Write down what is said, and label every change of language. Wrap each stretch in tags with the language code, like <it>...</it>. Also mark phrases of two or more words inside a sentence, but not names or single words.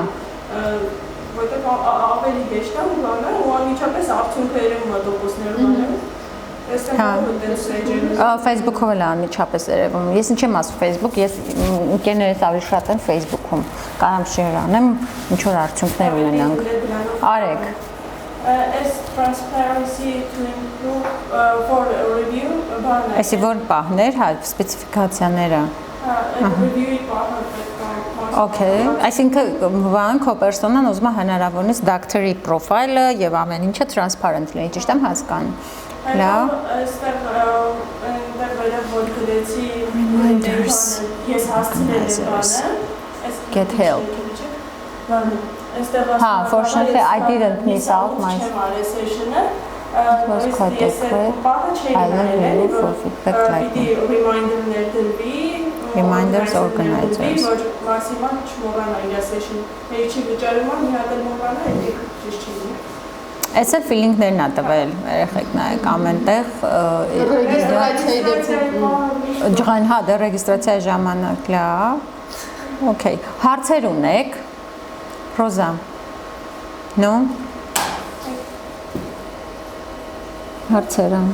<hy>Որտեղ ավելի հեշտ է ու բանը, ու անմիջապես արդյունքը երևում է տոկոսներում անել։ Facebook-ով էլ անմիջապես երևում։ Ես ինչ եմ ասում Facebook, ես ընկերներս ավելի շատ են Facebook-ում։ Կարամ share անեմ, ինչ որ արդյունքներ ունենանք։ Արեք։</hy> <en>As transparency to improve for review,</en> <hy>բանը։ Այսի որ պահներ, հա, սպეციფიკացիաները։ Հա, review-ի պահը պետք է։ Okay, այսինքն բան քո պերսոնան ուզում է հնարավորինս</hy> <en>doctor-ի profile-ը</en> <hy>եւ ամեն ինչը transparent լինի, ճիշտ եմ հասկանում։ Լավ։ Այստեղ այնտեղ որ գրեցի ես հասցնել եմ բանը։</hy> <en>Get help։</en> <hy>Այստեղ</hy> <en>fortunately I didn't miss out my session-ը was quite okay. I will look for feedback like that.</en> <hy>Reminder-ներ դրվի,</hy> <en>Reminders organizers.</en> <hy>Որ մաքսիմալ չմոռանա իր session։ Չի վճարում, մի հատ էլ մոռանա, դա ճիշտ չի։ Այս էլ feeling-ներն է տվել, երեխեք նայեք ամենտեղ ջղայն, հա, դե ռեգիստրացիայի ժամանակ լավ։ Okay, հարցեր ունեք։ Ռոզա։ No։ Հարցերը։</hy>